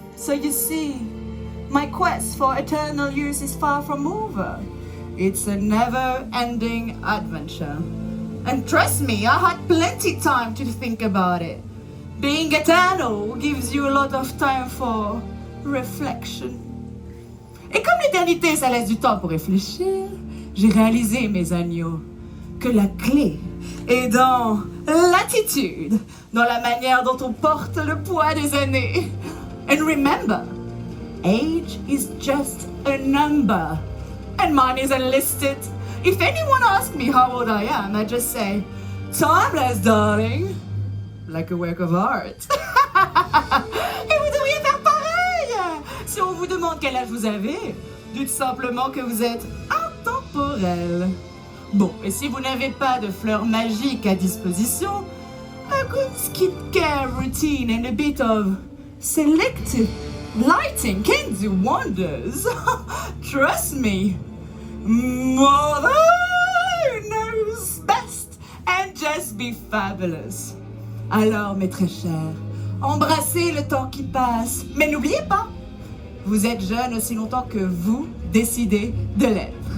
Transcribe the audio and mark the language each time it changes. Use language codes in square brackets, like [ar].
[en] So you see, my quest for eternal youth is far from over. It's a never-ending adventure. And trust me, I had plenty time to think about it. Being eternal gives you a lot of time for reflection. [fr] Et comme l'éternité, ça laisse du temps pour réfléchir, j'ai réalisé, mes agneaux, que la clé est dans l'attitude, dans la manière dont on porte le poids des années. [en] And remember, age is just a number, and mine is enlisted. If anyone asks me how old I am, I just say, timeless, darling, like a work of art. [fr] Et vous devriez faire pareil. Si on vous demande quel âge vous avez, dites simplement que vous êtes intemporel. Bon, et si vous n'avez pas de fleurs magiques à disposition, [en] a good skincare routine and a bit of selective lighting can do wonders. Trust me. Mother knows best and just be fabulous. [fr] Alors, mes très chers, embrassez le temps qui passe. Mais n'oubliez pas, vous êtes jeune aussi longtemps que vous décidez de l'être.